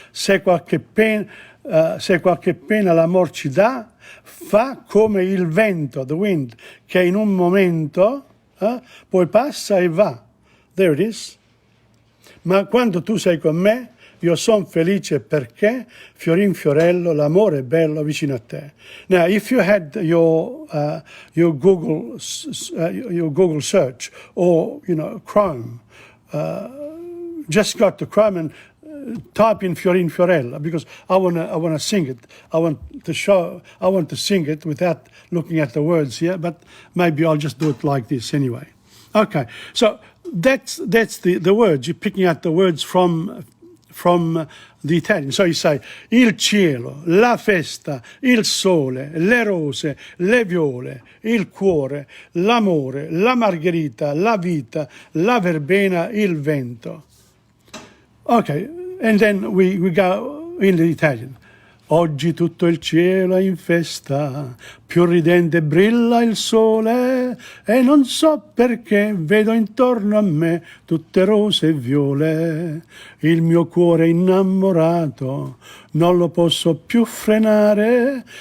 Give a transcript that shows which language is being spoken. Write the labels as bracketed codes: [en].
[it] Se qualche pena l'amor ci dà, fa come il vento, [en] the wind, [it] che in un momento poi passa e va. [en] There it is. [it] Ma quando tu sei con me, io sono felice perché, fiorin fiorello, l'amore è bello vicino a te. [en] Now, if you had your Google search or, Chrome, just go to Chrome and type in fiorin fiorello because I wanna sing it. I want to sing it without looking at the words here, but maybe I'll just do it like this anyway. Okay, so that's the words. You're picking out the words from the Italian. So you say [it] il cielo, la festa, il sole, le rose, le viole, il cuore, l'amore, la margherita, la vita, la verbena, il vento. [en] Okay, and then we go in the Italian. [it] Oggi tutto il cielo è in festa, più ridente brilla il sole e non so perché vedo intorno a me tutte rose e viole. Il mio cuore è innamorato, non lo posso più frenare.